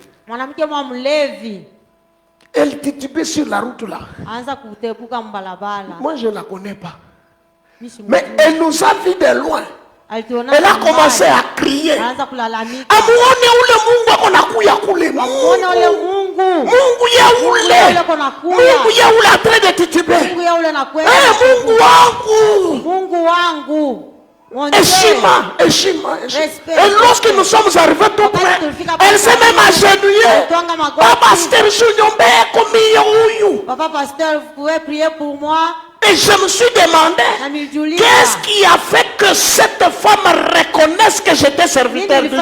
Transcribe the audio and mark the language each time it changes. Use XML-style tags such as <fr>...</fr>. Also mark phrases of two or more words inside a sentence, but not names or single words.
<fr>Elle titubait sur la route là. Moi, je ne la connais pas. Mais elle nous a vus de loin. Elle a commencé à crier.</fr> <sw>Mungu yaule. Mungu yaule</sw> <fr>en train de tituber.</fr> <sw>Mungu wangu. Mungu wangu. Heshima.</sw> <fr>Et lorsque nous sommes arrivés tout près, elle s'est même agenouillée. Papa Pasteur Juniombe komi. Papa Pasteur, vous pouvez prier pour moi? Et je me suis demandé, qu'est-ce qui a fait que cette femme reconnaisse que j'étais serviteur de Dieu?</fr>